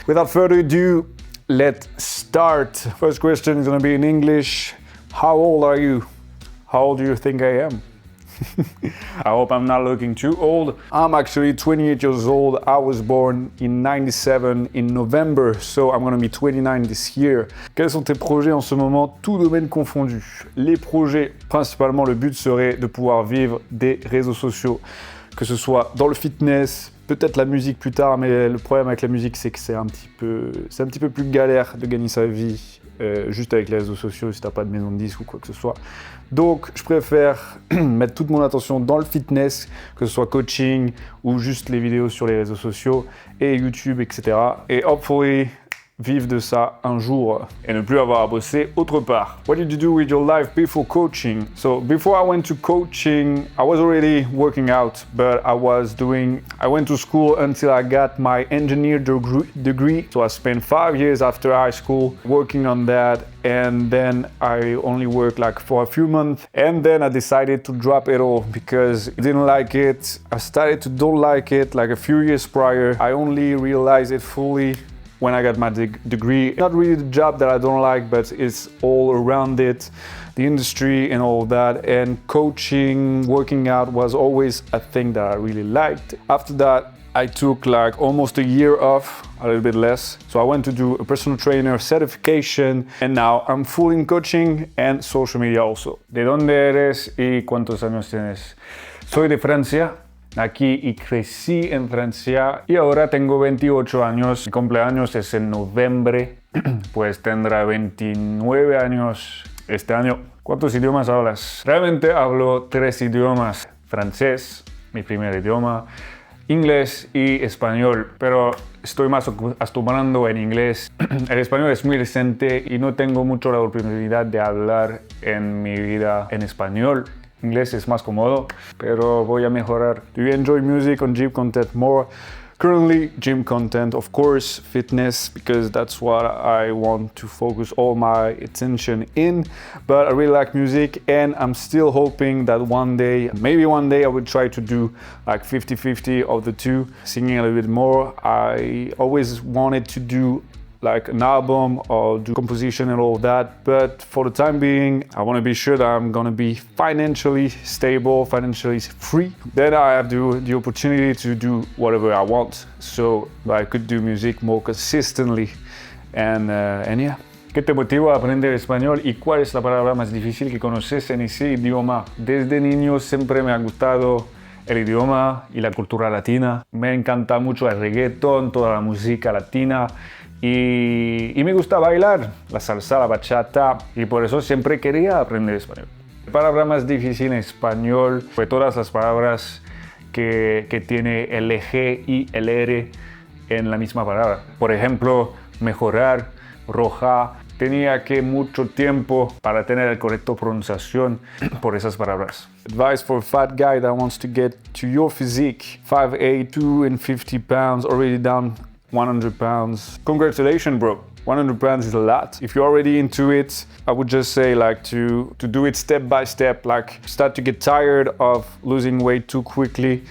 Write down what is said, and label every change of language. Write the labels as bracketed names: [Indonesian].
[English] Without further ado, let's start. First question is gonna be in English. How old are you? How old do you think I am? I hope I'm not looking too old. I'm actually 28 years old. I was born in 97 in November, so I'm gonna be 29 this year. [French] Quels sont tes projets en ce moment, tout domaine confondu? Les projets, principalement, le but serait de pouvoir vivre des réseaux sociaux, que ce soit dans le fitness, peut-être la musique plus tard, mais le problème avec la musique, c'est que c'est un petit peu plus galère de gagner sa vie juste avec les réseaux sociaux si t'as pas de maison de disques ou quoi que ce soit. Donc je préfère mettre toute mon attention dans le fitness, que ce soit coaching ou juste les vidéos sur les réseaux sociaux et YouTube, etc. Et [English] hopefully [French] vivre de ça un jour et ne plus avoir à bosser autre part. [English] What did you do with your life before coaching? So before I went to coaching, I was already working out, but I went to school until I got my engineer degree. So I spent 5 years after high school working on that, and then I only worked like for a few months, and then I decided to drop it all because I didn't like it. I started to don't like it like a few years prior. I only realized it fully when I got my degree. Not really the job that I don't like, but it's all around it, the industry and all that. And coaching, working out was always a thing that I really liked. After that, I took like almost a year off, a little bit less. So I went to do a personal trainer certification, and now I'm full in coaching and social media also. [Spanish] ¿De dónde eres y cuántos años tienes? Soy de Francia. Aquí y crecí en Francia y ahora tengo 28 años. Mi cumpleaños es en noviembre, pues tendrá 29 años este año. ¿Cuántos idiomas hablas? Realmente hablo 3 idiomas. Francés, mi primer idioma, inglés y español, pero estoy más acostumbrando en inglés. El español es muy reciente y no tengo mucho la oportunidad de hablar en mi vida en español. Inglés es más cómodo, pero voy a mejorar. [English] Do you enjoy music on gym content more? Currently, gym content, of course, fitness, because that's what I want to focus all my attention in. But I really like music, and I'm still hoping that maybe one day I will try to do like 50-50 of the two, singing a little bit more. I always wanted to do like an album or do composition and all that, but for the time being I want to be sure that I'm gonna be financially stable, financially free. Then I have the opportunity to do whatever I want, so I could do music more consistently and yeah. [Spanish] ¿Qué te motiva a aprender español y cuál es la palabra más difícil que conoces en ese idioma? Desde niño siempre me ha gustado el idioma y la cultura latina. Me encanta mucho el reggaetón, toda la música latina. Y me gusta bailar la salsa, la bachata, y por eso siempre quería aprender español. La palabra más difícil en español fue todas las palabras que tiene el G y el R en la misma palabra. Por ejemplo, mejorar, roja. Tenía que mucho tiempo para tener la correcta pronunciación por esas palabras. [English] Advice for a fat guy that wants to get to your physique. 5'8", 250 pounds, already down 100 pounds. Congratulations, bro. 100 pounds is a lot. If you're already into it, I would just say like to do it step by step, like start to get tired of losing weight too quickly.